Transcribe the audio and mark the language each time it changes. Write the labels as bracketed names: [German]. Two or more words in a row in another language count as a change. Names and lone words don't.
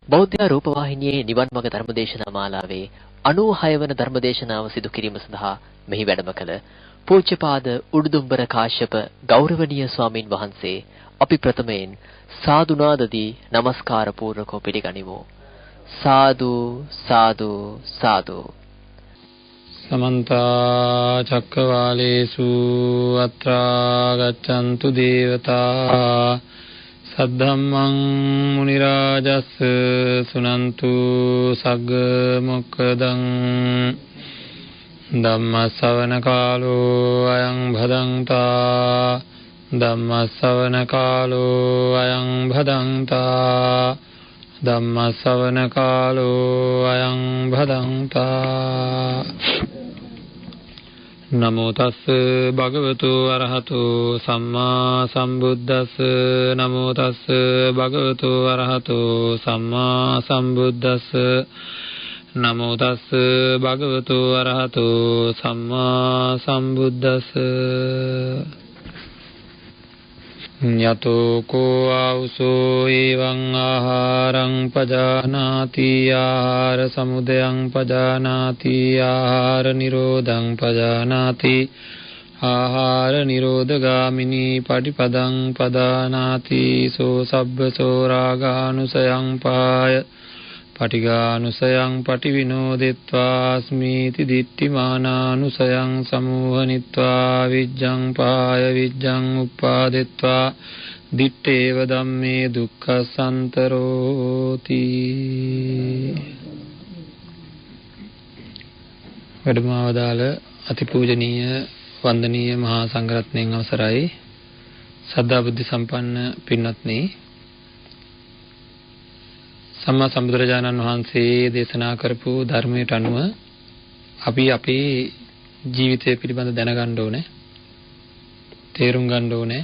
[Sinhala] බෞද්ධ රූපවාහිනියේ නිවන් මඟ ධර්මදේශනා මාලාවේ 96 වන ධර්මදේශනාව සිදු කිරීම සඳහා මෙහි වැඩම කළ පූජ්‍යපාද උඩුදුම්බර කාශ්‍යප ගෞරවනීය ස්වාමින් වහන්සේ අපි ප්‍රථමයෙන් සාදු නාදදී নমස්කාර පූර්වකව පිළිගනිමු. [Pali] සාදු සාදු සාදු. समन्त चक्रवालेषु अत्रा गच्छन्तु देवता सद्धम्मं मुनिराजस् सुनन्तु सग्ग मोक्खदं धम्म श्रवण कालो अयं भदन्ता धम्म श्रवण कालो अयं भदन्ता धम्म श्रवण कालो अयं भदन्ता नमो तस् भगवतो अरहतो सम्मा सम्बुද්දස්ස नमो तस् भगवतो अरहतो सम्मा सम्बुද්දස්ස नमो तस् भगवतो अरहतो सम्मा सम्बुද්දස්ස යතෝ කෝ ආවුසෝ එවං ආහාරං පජානාති ආහාර සමුදයං පජානාති ආහාර නිරෝධං පජානාති ආහාර නිරෝධගාමිනී පටිපදං පදානාති සෝ සබ්බසෝ රාගානුසයං පාය පටිඝානුසයං පටිවිනෝදෙත්වා ස්මීති දිට්ඨිමානානුසයං සමෝහනිත්වා විජ්ජං පාය විජ්ජං උප්පාදෙත්වා දිත්තේව ධම්මේ දුක්ඛසන්තරෝති. [Sinhala] වැඩමවදාළ අතිපූජනීය වන්දනීය මහා සංඝරත්නයන් අවසරයි. සද්ධා බුද්ධ සම්පන්න පින්වත්නි, සම්මා සම්බුදුරජාණන් වහන්සේ දේශනා කරපු ධර්මයට අනුව අපි අපේ ජීවිතය පිළිබඳ දැනගන්න ඕනේ, තේරුම් ගන්න ඕනේ.